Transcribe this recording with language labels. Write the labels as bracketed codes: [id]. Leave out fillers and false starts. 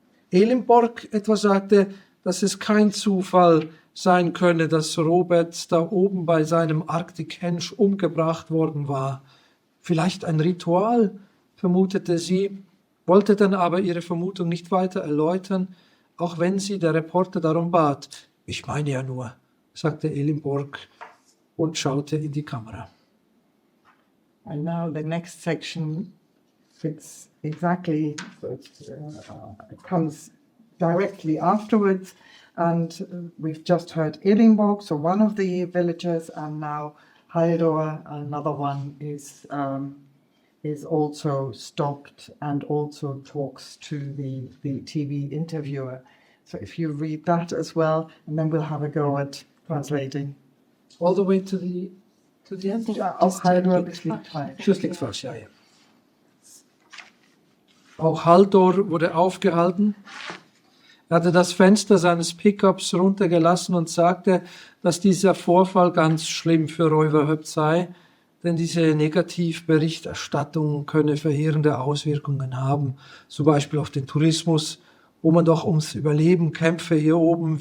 [de] Elimborg etwa sagte, dass es kein Zufall sein könne, dass Robert da oben bei seinem Arktik-Hensch umgebracht worden war. Vielleicht ein Ritual, vermutete sie, wollte dann aber ihre Vermutung nicht weiter erläutern, auch wenn sie der Reporter darum bat. Ich meine ja nur, sagte Elimborg und schaute in die Kamera. [en] And now the next section fits exactly, so it comes directly afterwards. And we've just heard Edinburgh, so one of the villagers, and now Haldor, another one, is also stopped and also talks to the TV interviewer. So if you read that as well, and then we'll have a go at translating. All the way to the end? [de] Auch Haldor bis Lichtfall. Schlusslichtfalsch, ja. Auch Haldor wurde aufgehalten. Er hatte das Fenster seines Pickups runtergelassen und sagte, dass dieser Vorfall ganz schlimm für Röverhöpp sei, denn diese Negativberichterstattung könne verheerende Auswirkungen haben, zum Beispiel auf den Tourismus, wo man doch ums Überleben kämpfe hier oben.